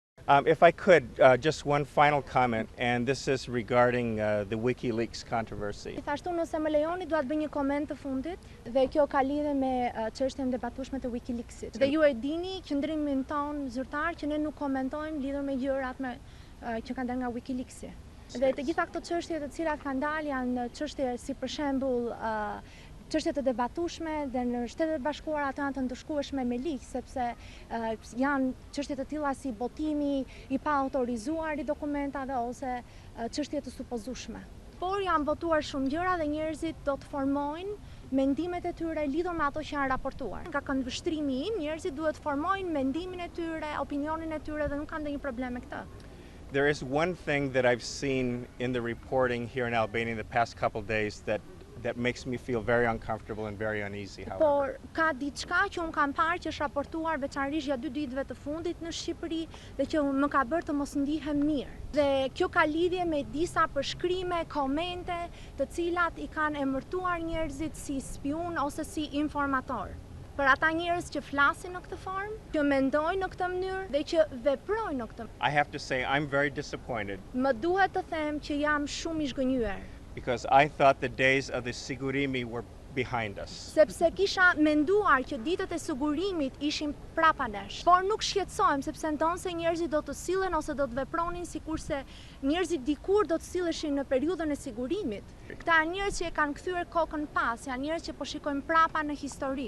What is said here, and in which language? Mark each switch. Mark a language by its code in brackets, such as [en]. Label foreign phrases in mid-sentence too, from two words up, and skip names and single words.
[en] If I could, just one final comment, and this is regarding the WikiLeaks controversy. [sq] Gjithashtu nëse më lejoni dua të bëj një koment të fundit dhe kjo ka lidhje me çështjen e debatueshme të WikiLeaksit. Dhe ju e dini qëndrimin ton zyrtar që ne nuk komentojmë lidhur me gjërat që kanë dalë nga WikiLeaksi. Dhe të gjitha këto çështje të cilat kanë dalë janë çështje si për shembull çështje të debatueshme dhe në Shtetet Bashkuara ato janë të ndëshkueshme me ligj sepse janë çështje të tilla si botimi i pa autorizuar i dokumentave ose çështje të supozueshme. Por janë votuar shumë gjëra dhe njerëzit do të formojnë mendimet e tyre lidhur me ato që janë raportuar. Nga këndvështrimi im, njerëzit duhet të formojnë mendimin e tyre, opinionin e tyre dhe nuk kanë ndonjë problem me këtë. [en] There is one thing that I've seen in the reporting here in Albania in the past couple days that makes me feel very uncomfortable and very uneasy, however. [sq] Por ka diçka që un kam parë që është raportuar veçanërisht gjatë 2 ditëve të fundit në Shqipëri dhe që më ka bërë të mos ndihem mirë. Dhe kjo ka lidhje me disa përshkrime, komente, të cilat i kanë emërtuar njerëzit si spiun ose si informator. Për ata njerëz që flasin në këtë formë, që mendojnë në këtë mënyrë dhe që veprojnë në këtë mënyrë. [en] I have to say I'm very disappointed. [sq] Më duhet të them që jam shumë i zgënjur. [en] Because I thought the days of the sigurimi were behind us. [sq] Sepse kisha menduar që ditët e sigurimit ishin prapa nesh. Por nuk shqetësohem sepse ndonse njerëzit do të sillen ose do të vepronin sikurse njerëzit dikur do të silleshin në periudhën e sigurimit. Këta janë njerëz që e kanë kthyer kokën pas, janë njerëz që po shikojnë prapa në histori.